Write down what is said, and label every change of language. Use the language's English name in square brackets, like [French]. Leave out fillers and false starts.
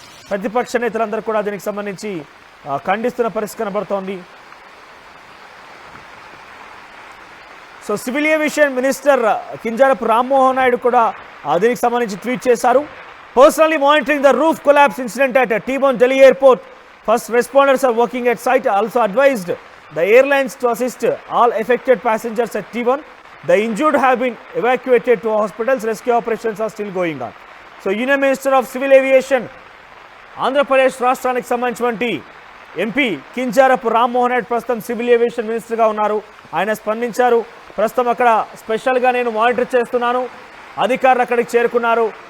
[Telugu] ప్రతిపక్ష నేతలందరూ కూడా దీనికి సంబంధించి ఖండిస్తున్న పరిస్థితి కనబడుతోంది. So civil aviation minister Kinjarapu Rammohan Naidu కూడా దీనికి సంబంధించి ట్వీట్ చేశారు. [English] Personally monitoring the roof collapse incident at T1 Delhi airport. First responders are working at site. Also advised the airlines to assist all affected passengers at T1. The injured have been evacuated to hospitals. Rescue operations are still going on. So Union Minister of Civil Aviation [Telugu] Andhra Pradesh రాష్ట్రానికి సంబంధించినటువంటి MP Kinjarapu Rammohan Naidu ప్రస్తుతం civil aviation మినిస్టర్గా ఉన్నారు. ఆయన స్పందించారు. ప్రస్తుతం అక్కడ స్పెషల్గా నేను మానిటర్ చేస్తున్నాను, అధికారులు అక్కడికి చేరుకున్నారు.